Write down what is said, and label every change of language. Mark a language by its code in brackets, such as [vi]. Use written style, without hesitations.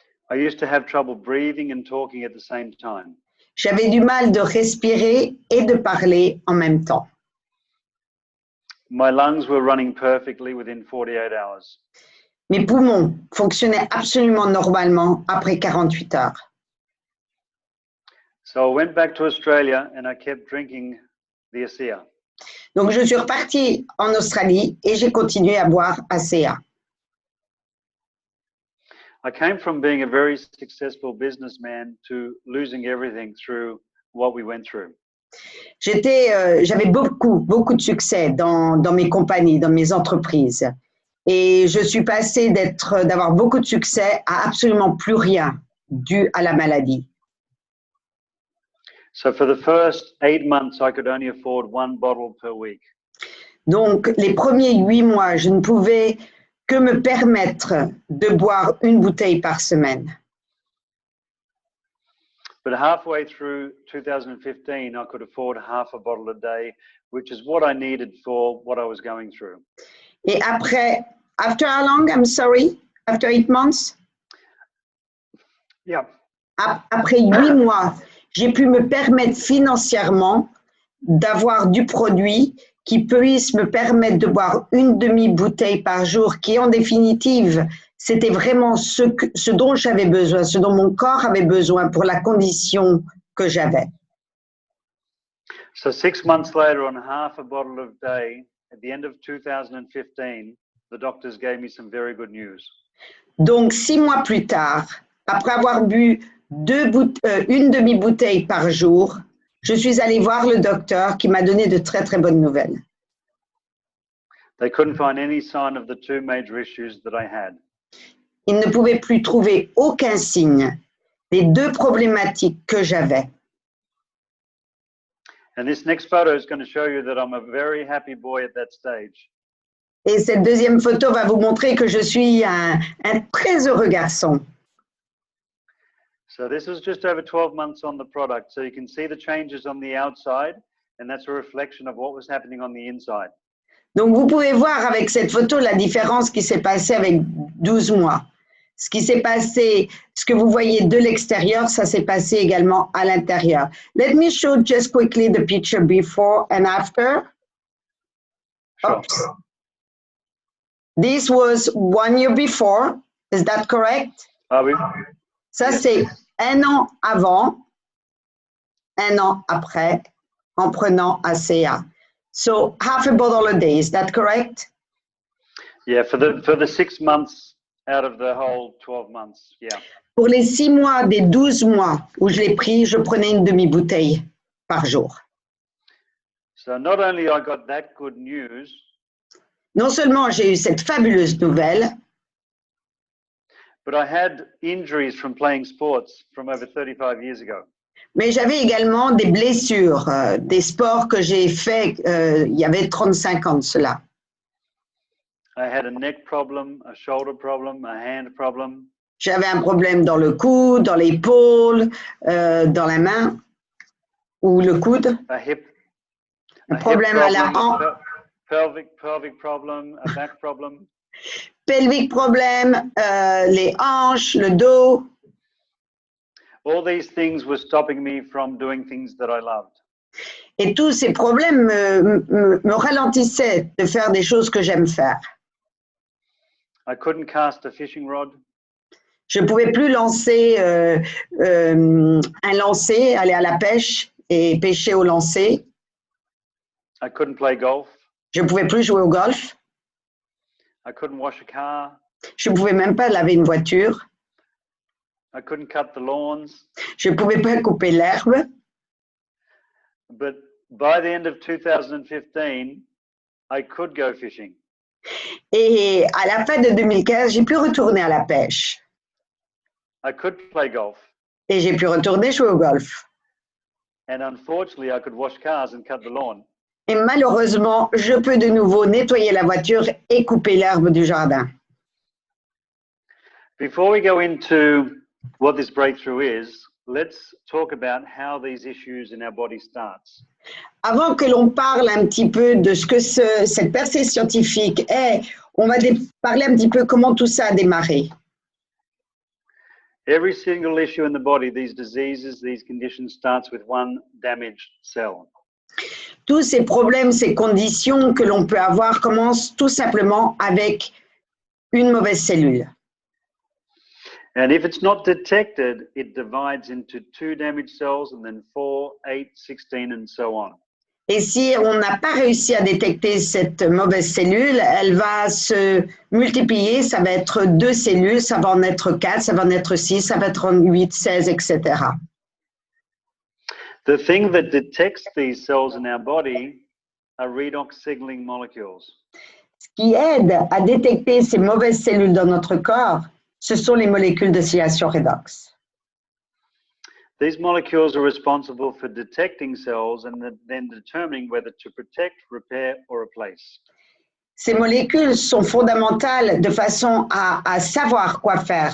[en] I used to have trouble breathing and talking at the same time. [fr] J'avais du mal de respirer et de parler en même temps. [en] My lungs were running perfectly within 48 hours. [fr] Mes poumons fonctionnaient absolument normalement après 48 heures. [en] So I went back to Australia and I kept drinking the ASEA. [fr] Donc, je suis repartie en Australie et j'ai continué à boire ASEA. [en] I came from being a very successful businessman to losing everything through what we went through. [fr] J'avais beaucoup de succès dans mes compagnies, dans mes entreprises. Et je suis passée d'avoir beaucoup de succès à absolument plus rien dû à la maladie. [en] So for the first 8 months, I could only afford 1 bottle per week. [fr] Donc, les premiers 8 mois, je ne pouvais que me permettre de boire une bouteille par semaine. [en] But halfway through 2015, I could afford half a bottle a day, which is what I needed for what I was going through. Et after how long, I'm sorry? After 8 months? Yeah. [fr] Après 8 mois, j'ai pu me permettre financièrement d'avoir du produit qui puisse me permettre de boire une demi-bouteille par jour, qui en définitive, c'était vraiment ce dont j'avais besoin, ce dont mon corps avait besoin pour la condition que j'avais. [en] So 6 months later, on half a bottle a day, at the end of 2015, the doctors gave me some very good news. [fr] Donc, 6 mois plus tard, après avoir bu une demi-bouteille par jour, je suis allée voir le docteur qui m'a donné de très, très bonnes nouvelles. [en] They couldn't find any sign of the 2 major issues that I had. [fr] Il ne pouvait plus trouver aucun signe des 2 problématiques que j'avais. [en] And this next photo is going to show you that I'm a very happy boy at that stage. [fr] Et cette deuxième photo va vous montrer que je suis un très heureux garçon. [en] So this is just over 12 months on the product. So you can see the changes on the outside, and that's a reflection of what was happening on the inside. [fr] Donc, vous pouvez voir avec cette photo la différence qui s'est passée avec 12 mois. Ce qui s'est passé, ce que vous voyez de l'extérieur, ça s'est passé également à l'intérieur. [en] Let me show just quickly the picture before and after. Sure. Oops. This was 1 year before. Is that correct? [fr] Ah oui. Ça, [en] Yes. [fr] c'est 1 an avant, 1 an après, en prenant ACA. [en] So half a bottle a day, is that correct? Yeah, for the 6 months out of the whole 12 months. Yeah. [fr] Pour les 6 mois des 12 mois où je l'ai pris, je prenais une demi-bouteille par jour. [en] So not only I got that good news, [fr] Non seulement j'ai eu cette fabuleuse nouvelle, [en] but I had injuries from playing sports from over 35 years ago. [fr] mais j'avais également des blessures, des sports que j'ai faits il y avait 35 ans de cela. [en] I had a neck problem, a shoulder problem, a hand problem. [fr] J'avais un problème dans le cou, dans l'épaule, dans la main ou le coude. Un problème à la hanche. [en] Pelvic problem, a back problem. [fr] Pelvic problème, les hanches, le dos. [en] All these things were stopping me from doing things that I loved. [fr] Et tous ces problèmes me ralentissaient de faire des choses que j'aime faire. [en] I couldn't cast a fishing rod. [fr] Je ne pouvais plus lancer un lancer, aller à la pêche et pêcher au lancer. [en] I couldn't play golf. [fr] Je ne pouvais plus jouer au golf. [en] I couldn't wash a car. [fr] Je ne pouvais même pas laver une voiture. [en] I couldn't cut the lawns. [fr] Je ne pouvais pas couper l'herbe. [en] But by the end of 2015, I could go fishing. [fr] Et à la fin de 2015, j'ai pu retourner à la pêche. [en] I could play golf. [fr] Et j'ai pu retourner jouer au golf. [en] And unfortunately, I could wash cars and cut the lawn. [fr] Et malheureusement, je peux de nouveau nettoyer la voiture et couper l'herbe du jardin. [en] Before we go into what this breakthrough is, let's talk about how these issues in our body starts. [fr] Avant que l'on parle un petit peu de ce que cette percée scientifique est, on va parler un petit peu comment tout ça a démarré. [en] Every single issue in the body, these diseases, these conditions starts with one damaged cell. [fr] Tous ces problèmes, ces conditions que l'on peut avoir commencent tout simplement avec une mauvaise cellule. [en] And if it's not detected, it divides into 2 damaged cells and then 4, 8, 16, and so on. [fr] Et si on n'a pas réussi à détecter cette mauvaise cellule, elle va se multiplier, ça va être 2 cellules, ça va en être 4, ça va en être 6, ça va être en 8, 16, etc. [en] The thing that detects these cells in our body are redox signaling molecules. [fr] Ce qui aide à détecter ces mauvaises cellules dans notre corps, ce sont les molécules de signalisation redox. [en] These molecules are responsible for detecting cells and then determining whether to protect, repair, or replace. [fr] Ces molécules sont fondamentales de façon à savoir quoi faire.